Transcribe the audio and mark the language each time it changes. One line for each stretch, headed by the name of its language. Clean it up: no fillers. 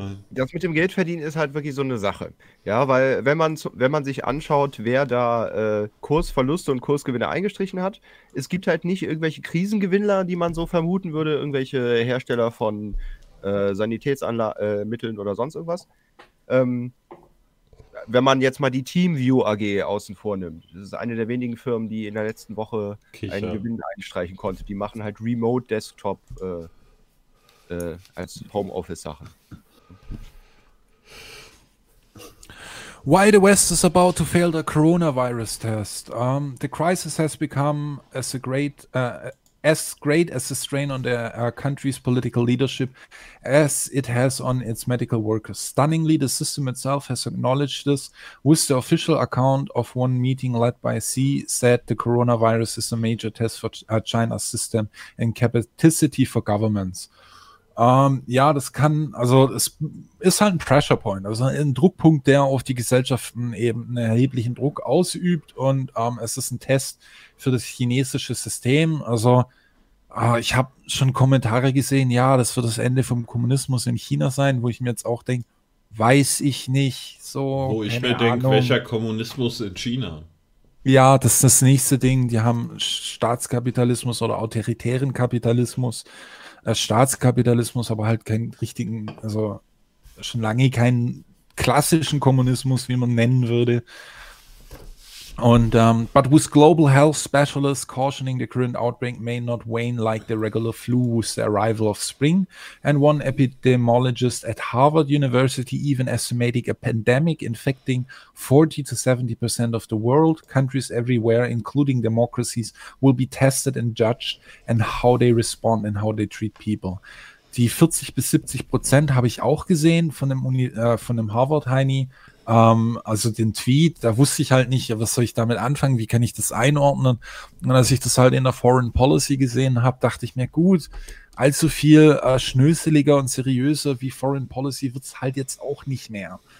German: Das mit dem Geldverdienen ist halt wirklich so eine Sache. Ja, weil wenn man sich anschaut, wer da Kursverluste und Kursgewinne eingestrichen hat, es gibt halt nicht irgendwelche Krisengewinnler, die man so vermuten würde, irgendwelche Hersteller von Sanitätsmitteln oder sonst irgendwas. Wenn man jetzt mal die TeamView AG außen vor nimmt, das ist eine der wenigen Firmen, die in der letzten Woche einen Gewinn einstreichen konnte. Die machen halt Remote Desktop als Homeoffice Sachen.
English: Why the West is about to fail the coronavirus test. The crisis has become as great as a strain on the country's political leadership as it has on its medical workers. Stunningly, the system itself has acknowledged this with the official account of one meeting led by Xi said the coronavirus is a major test for China's system and capacity for governments.
German: Das kann, also es ist halt ein Pressure Point, also ein Druckpunkt, der auf die Gesellschaften eben einen erheblichen Druck ausübt und es ist ein Test für das chinesische System. Also ich habe schon Kommentare gesehen, ja, das wird das Ende vom Kommunismus in China sein, wo ich mir jetzt auch denke, weiß ich nicht so. Wo ich mir denke, welcher Kommunismus in China? Ja, das ist das nächste Ding, die haben Staatskapitalismus oder autoritären Kapitalismus. Staatskapitalismus, aber halt keinen richtigen, also schon lange keinen klassischen Kommunismus, wie man nennen würde.
English: Und but with global health specialists cautioning the current outbreak may not wane like the regular flu with the arrival of spring, and one epidemiologist at Harvard University even estimating a pandemic infecting 40-70% of the world, countries everywhere, including democracies, will be tested and judged and how they respond and how they treat people.
German: Die 40-70% habe ich auch gesehen von dem Harvard-Heini. Also den Tweet, da wusste ich halt nicht, was soll ich damit anfangen, wie kann ich das einordnen? Und als ich das halt in der Foreign Policy gesehen habe, dachte ich mir, gut, allzu viel schnöseliger und seriöser wie Foreign Policy wird es halt jetzt auch nicht mehr.